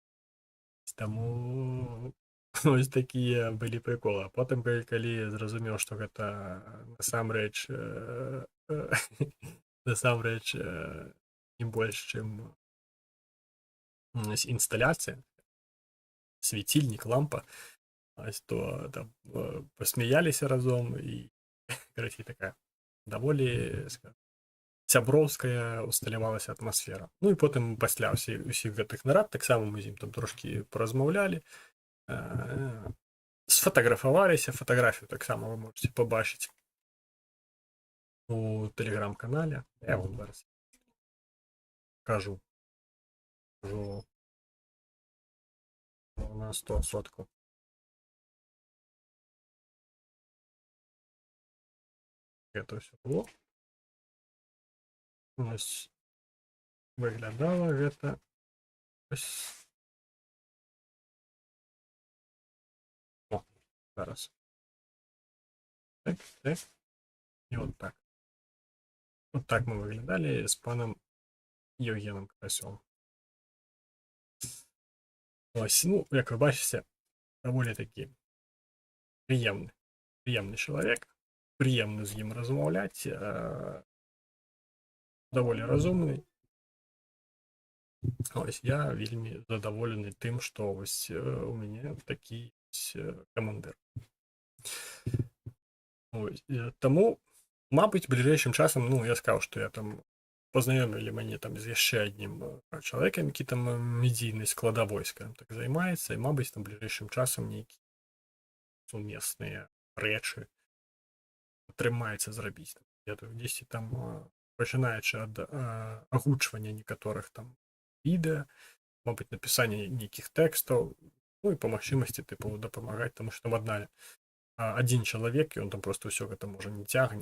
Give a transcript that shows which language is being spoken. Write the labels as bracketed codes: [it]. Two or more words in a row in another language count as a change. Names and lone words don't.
[be] Таму ось такія былі приколы. А потым, калі зразумеў, што гэта насамрэч не больш, чым інсталяцыя, свецільнік, лампа, то там посмяяліся разом і, короче, такая даволі сяброўская усталявалася атмасфера. Ну і потым пасля ўсіх гэтых нарад таксама мы з ім там трошкі паразмаўлялі, сфотаграфаваліся, фатаграфію таксама вы можете побачыць у тэлеграм-канале. Я вам зараз кажу на 100%. Гэта ўсё было. Ось выглядала гэта ось. О, зараз. Так. І от так. [ru] Вот так мы выглядали с паном Евгеном Карасём. [uk] Ось, ну, як ви бачите, доволі таки приємний чоловік, приємно з ним розмовляти, доволі розумний. Ось, я вельми задоволений тим, що ось у мене такий ось командир. Ось, тому, мабуть, ближайшим часом, ну, я сказав, що я там познайомили мене там з ще одним чоловіком, який там медійний складовой, скажімо так, займається, і, мабуть, там ближайшим часом ніякі сумісні речі [be] атрымаецца зрабіць. Десьці там пачынаючы ад агучвання некаторых там відэа, мабыць, напісання нейкіх тэкстаў, ну і па магчымасці тыпу дапамагаць, таму што там адзін чалавек, ён там просто ўсё гэта можа не цягне.